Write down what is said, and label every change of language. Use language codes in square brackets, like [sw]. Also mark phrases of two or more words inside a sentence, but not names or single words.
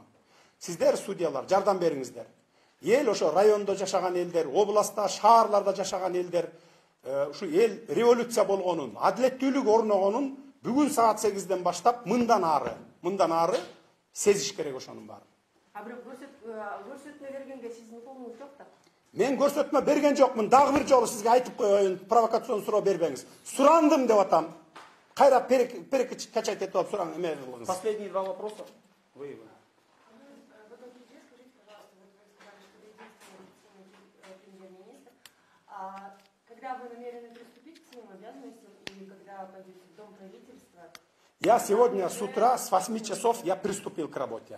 [ky] Сиздер судьялар жардам бериңиздер. Эл ошо райондо жашаган элдер, областта, шаарларда жашаган элдер, ушу эл революция болгонун, адилеттүүлүк орногонун бүгүн саат 8ден баштап мындан ары сезиш керек ошонун баарын. А бирок көрсөтмө бергенге сиздин укугуңуз жок да. Мен көрсөтмө берген жокмун. Дагы бир жолу сизге айтып коеюн, провокацион суроо бербеңиз. Сурандым деп атам. Кайра перекачать этип алып сураң эме кылыңыз. [ru] Последние два вопроса. Когда вы намерены приступить к своим обязанностям позицию Дом правительства. Я сегодня с утра с 8 часов я приступил к работе.